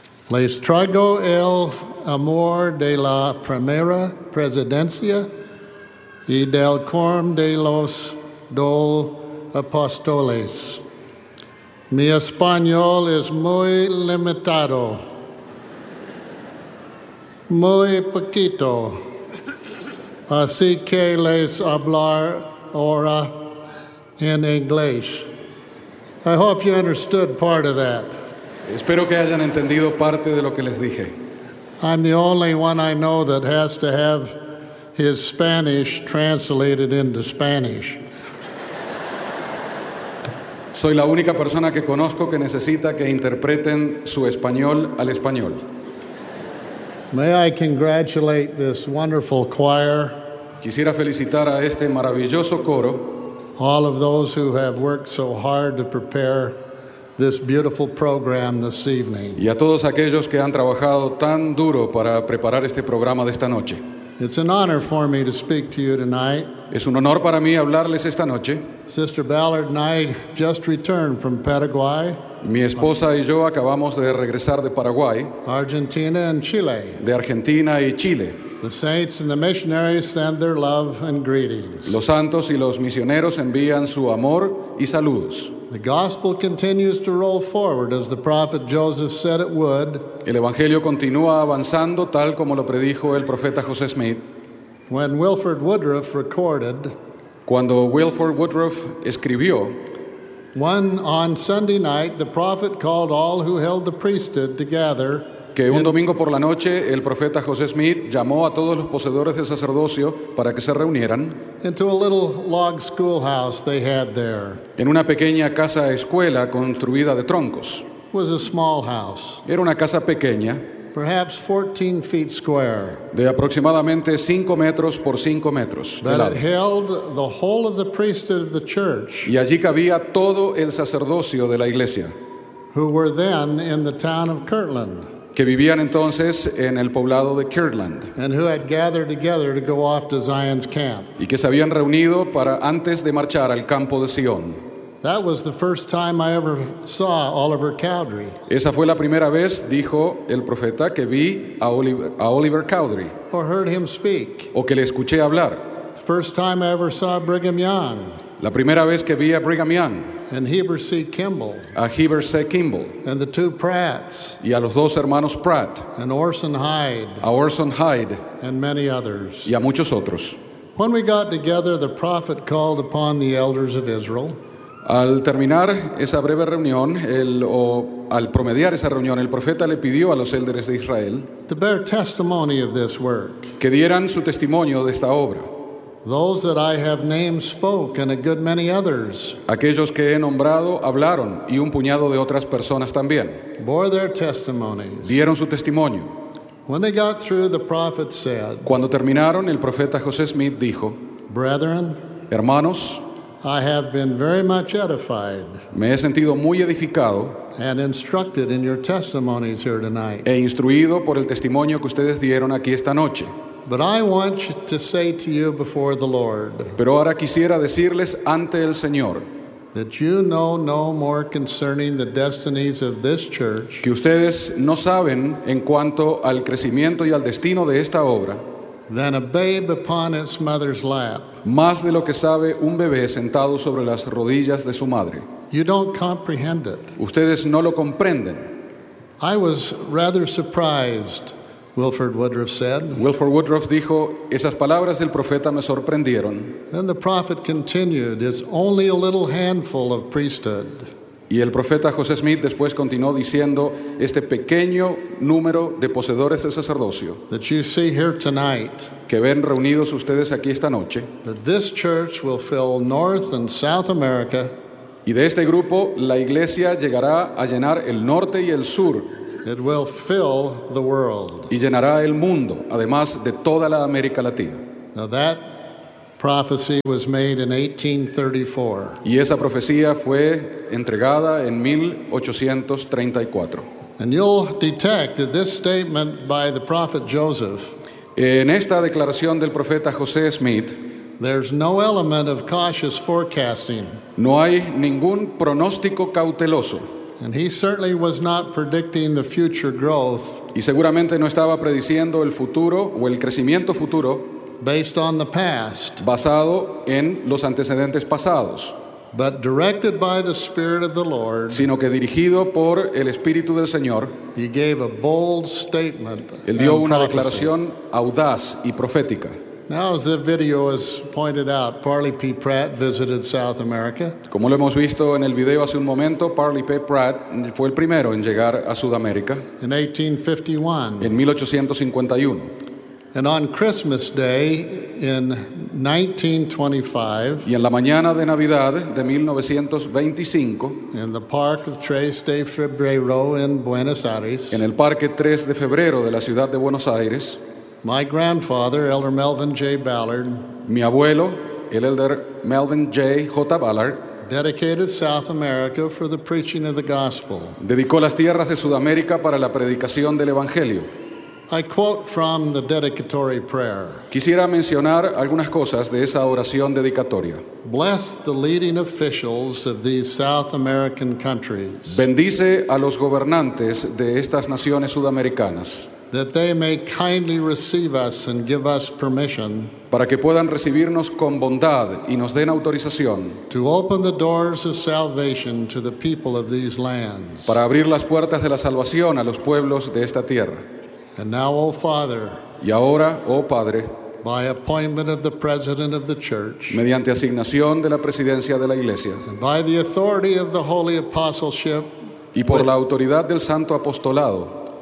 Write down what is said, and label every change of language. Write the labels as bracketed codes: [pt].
[es] Les traigo el amor de la primera presidencia y del quórum de los 12 apóstoles. Mi español es muy limitado, muy poquito, así que les hablar ahora en inglés. [en] I hope you understood part of that. [es] Espero que hayan entendido parte de lo que les dije. [en] I'm the only one I know that has to have his Spanish translated into Spanish. [es] Soy la única persona que conozco que necesita que interpreten su español al español. [en] May I congratulate this wonderful choir. [es] Quisiera felicitar a este maravilloso coro. [en] All of those who have worked so hard to prepare this beautiful program this evening. [es] Y a todos aquellos que han trabajado tan duro para preparar este programa de esta noche. [en] It's an honor for me to speak to you tonight. [es] Es un honor para mí hablarles esta noche. [en] Sister Ballard and I just returned from Paraguay. [es] Mi esposa y yo acabamos de regresar de Paraguay. [en] Argentina and Chile. [es] De Argentina y Chile. [en] The saints and the missionaries send their love and greetings. [es] Los santos y los misioneros envían su amor y saludos. [en] The gospel continues to roll forward as the prophet Joseph said it would. [es] El evangelio continúa avanzando tal como lo predijo el profeta José Smith. [en] When Wilford Woodruff recorded, [es] cuando Wilford Woodruff escribió, [en] one on Sunday night the prophet called all who held the priesthood together. [es] Que un domingo por la noche el profeta José Smith llamó a todos los poseedores del sacerdocio para que se reunieran [en] into a little log schoolhouse they had there. [es] En una pequeña casa escuela construida de troncos. [en] It was a small house. [es] Era una casa pequeña, [en] perhaps 14 feet square, [es] de aproximadamente 5 metros por 5 metros de lado. [en] But it held the whole of the priesthood of the church. [es] Y allí cabía todo el sacerdocio de la iglesia, [en] who were then in the town of Kirtland, [es] que vivían entonces en el poblado de Kirtland, [en] and who had gathered together to go off to Zion's camp, [es] y que se habían reunido para antes de marchar al campo de Sion. [en] That was the first time I ever saw Oliver Cowdery. [es] Esa fue la primera vez, dijo el profeta, que vi a Oliver Cowdery, [en] or heard him speak, [es] o que le escuché hablar. [en] First time I ever saw Brigham Young. [es] La primera vez que vi a Brigham Young. [en] And Heber C. Kimball. [es] A Heber C. Kimball. [en] And the two Pratts. [es] Y a los dos hermanos Pratt. [en] And Orson Hyde. [es] A Orson Hyde. [en] And many others. [es] Y a muchos otros. [en] When we got together, the prophet called upon the elders of Israel. [es] Al terminar esa breve reunión, al promediar esa reunión, el profeta le pidió a los elders de Israel [en] to bear testimony of this work. [es] Que dieran su testimonio de esta obra. [en] Those that I have named spoke, and a good many others. [es] Aquellos que he nombrado hablaron, y un puñado de otras personas también. [en] Bore their testimonies. [es] Dieron su testimonio. [en] When they got through, the prophet said, [es] cuando terminaron, el profeta José Smith dijo, [en] brethren, [es] hermanos, [en] I have been very much edified. [es] Me he sentido muy edificado. [en] And instructed in your testimonies here tonight. [es] E instruido por el testimonio que ustedes dieron aquí esta noche. [en] But I want to say to you before the Lord. [es] Pero ahora quisiera decirles ante el Señor. [en] That you know no more concerning the destinies of this church. [es] Que ustedes no saben en cuanto al crecimiento y al destino de esta obra. [en] Than a babe upon its mother's lap. [es] Más de lo que sabe un bebé sentado sobre las rodillas de su madre. [en] You don't comprehend it. [es] Ustedes no lo comprenden. [en] I was rather surprised. Wilford Woodruff said. [es] Wilford Woodruff dijo, esas palabras del profeta me sorprendieron. [en] Then the prophet continued, it's only a little handful of priesthood. [es] Y el profeta José Smith después continuó diciendo, este pequeño número de poseedores del sacerdocio [en] that you see here tonight, [es] que ven reunidos ustedes aquí esta noche, [en] that this church will fill North and South America, [es] y de este grupo la iglesia llegará a llenar el norte y el sur. [en] It will fill the world. [es] Y llenará el mundo, además de toda la América Latina. [en] Now that prophecy was made in 1834. [es] Y esa profecía fue entregada en 1834. [en] And you'll detect that this statement by the prophet Joseph. [es] En esta declaración del profeta José Smith. [en] There's no element of cautious forecasting. [es] No hay ningún pronóstico cauteloso. [en] And he certainly was not predicting the future growth. [es] Y seguramente no estaba prediciendo el futuro o el crecimiento futuro. [en] Based on the past. [es] Basado en los antecedentes pasados. [en] But directed by the Spirit of the Lord. [es] Sino que dirigido por el Espíritu del Señor. [en] He gave a bold statement. [es] Él dio una declaración audaz y profética. [en] Now, as the video has pointed out, Parley P. Pratt visited South America. [es] Como lo hemos visto en el video hace un momento, Parley P. Pratt fue el primero en llegar a Sudamérica. [en] In 1851. [es] En 1851. [en] And on Christmas Day in 1925. [es] Y en la mañana de Navidad de 1925. [en] In the park of 3 de Febrero in Buenos Aires. [es] En el parque 3 de Febrero de la ciudad de Buenos Aires. [en] My grandfather, Elder Melvin J. Ballard, [es] mi abuelo, el Elder Melvin J. J. Ballard, [en] Dedicated South America for the preaching of the gospel. [es] Dedicó las tierras de Sudamérica para la predicación del evangelio. [en] I quote from the dedicatory prayer. [es] Quisiera mencionar algunas cosas de esa oración dedicatoria. [en] Bless the leading officials of these South American countries. [es] Bendice a los gobernantes de estas naciones sudamericanas. [en] That they may kindly receive us and give us permission. [es] Para que puedan recibirnos con bondad y nos den autorización. [en] To open the doors of salvation to the people of these lands. [es] Para abrir las puertas de la salvación a los pueblos de esta tierra. [en] And now, O Father, [es] y ahora, oh Padre, [en] by appointment of the President of the Church, [es] mediante asignación de la presidencia de la Iglesia, [en] and by the authority of the Holy Apostleship, [es] y por la autoridad del Santo Apostolado,